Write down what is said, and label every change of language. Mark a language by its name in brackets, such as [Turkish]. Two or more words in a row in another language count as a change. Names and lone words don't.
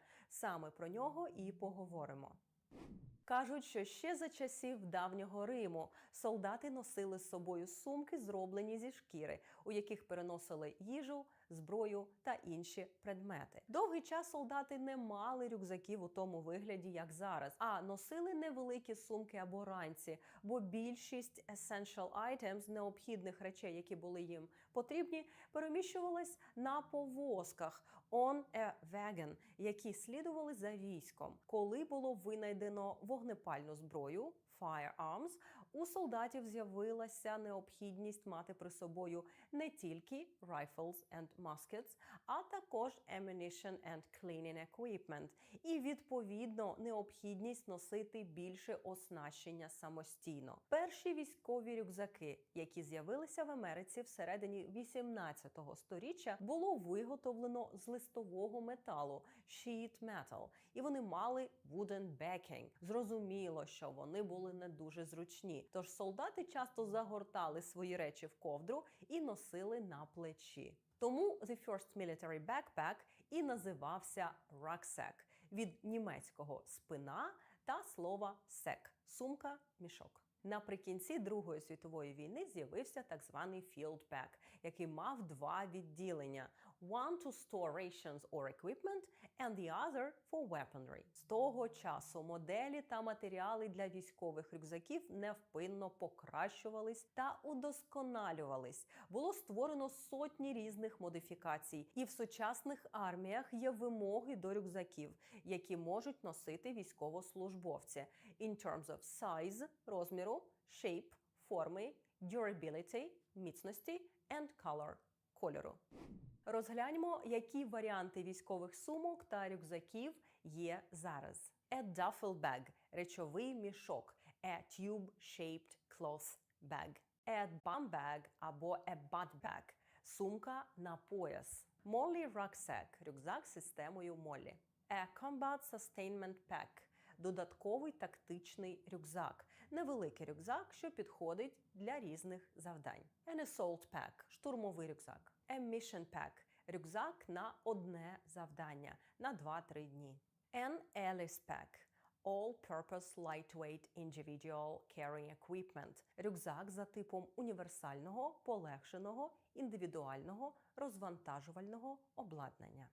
[Ukrainian] Саме про нього і поговоримо. Кажуть, що ще за часів давнього Риму солдати носили з собою сумки, зроблені зі шкіри, у яких переносили їжу, зброю та інші предмети. Довгий час солдати не мали рюкзаків у тому вигляді, як зараз, а носили невеликі сумки або ранці, бо більшість [English] essential items, [Ukrainian] необхідних речей, які були їм потрібні, переміщувались на повозках [English] on a wagon, [Ukrainian] які слідували за військом. Коли було винайдено вогнепальну зброю, firearms, у солдатів з'явилася необхідність мати при собою не тільки [English] rifles and muskets, [Ukrainian] а також [English] ammunition and cleaning equipment. [Ukrainian] І, відповідно, необхідність носити більше оснащення самостійно. Перші військові рюкзаки, які з'явилися в Америці всередині 18 століття, було виготовлено з листового металу – [English] sheet metal, [Ukrainian] і вони мали [English] wooden backing. [Ukrainian] Зрозуміло, що вони були не дуже зручні, тож солдати часто загортали свої речі в ковдру і носили на плечі. Тому [English] the first military backpack [Ukrainian] і називався rucksack від німецького спина та слова sack – сумка, мішок. Наприкінці Другої світової війни з'явився так званий [English] field pack, [Ukrainian] який мав два відділення – [English] one to store rations or equipment and the other for weaponry. [Ukrainian] З того часу моделі та матеріали для військових рюкзаків невпинно покращувались та удосконалювались. Було створено сотні різних модифікацій, і в сучасних арміях є вимоги до рюкзаків, які можуть носити військовослужбовці [English] in terms of size – [Ukrainian] розміру, shape – форми, durability – міцності [English] and color – [Ukrainian] кольору. Розгляньмо, які варіанти військових сумок та рюкзаків є зараз. [English] A duffel bag – [Ukrainian] речовий мішок, [English] a tube-shaped cloth bag. A bum bag або a butt bag – [Ukrainian] сумка на пояс. [English] Molly rucksack [Ukrainian] – рюкзак з системою Моллі. [English] A combat sustainment pack – [Ukrainian] додатковий тактичний рюкзак. Невеликий рюкзак, що підходить для різних завдань. [English] An assault pack – [Ukrainian] штурмовий рюкзак. [English] A mission pack – [Ukrainian] рюкзак на одне завдання, на 2-3 дні. [English] An Alice pack – all-purpose lightweight individual carrying equipment – [Ukrainian] рюкзак за типом універсального, полегшеного, індивідуального, розвантажувального обладнання.